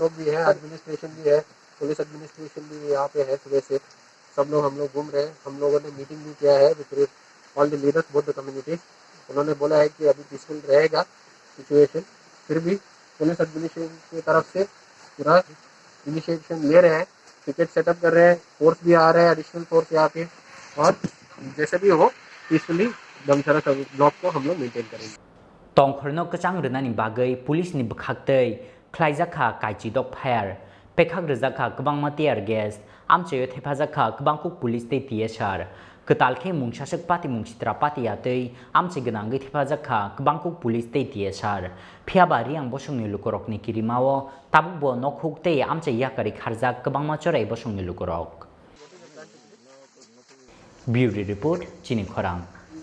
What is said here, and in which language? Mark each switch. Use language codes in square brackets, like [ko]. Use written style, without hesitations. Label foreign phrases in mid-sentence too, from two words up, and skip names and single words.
[hi] लोग भी है एडमिनिस्ट्रेशन भी है [en] police administration [hi] भी यहाँ पे है सुबह से सब लोग हम लोग घूम रहे हैं हम लोगों ने मीटिंग भी किया है [en] with all the leaders both the communities [hi] उन्होंने बोला है कि अभी पीसफुल रहेगा सिचुएशन फिर भी [en] police administration [hi] की तरफ से पूरा इनिशिएशन ले रहे हैं [en] ticket setup [hi] कर रहे हैं फोर्स भी आ रहा है [en] additional force [hi] यहाँ पे और जैसे भी हो पीसफुली दमचरा ब्लॉक को हम लोग मेंटेन करेंगे [trp] Tongkhorno kachang rwnani bagui police ni bwkhaktei khlaijaka kaichidok fire pekhak rwjaka kwbangma [en] tear gas [trp] amchayo thepajaka kwbangkok police tei TSR ketalkhe mungsasak patimung sitra patiatei amchai gwnangui thepajaka kwbangkok police tei TSR phiaba Reang Bosongni Lukurokni kirimao Tabukbo nokhuk tei amchai yakari kharjak kwbangma Chorei Bosongni Lukurok [en] Bureau Report [trp] Chini Khorang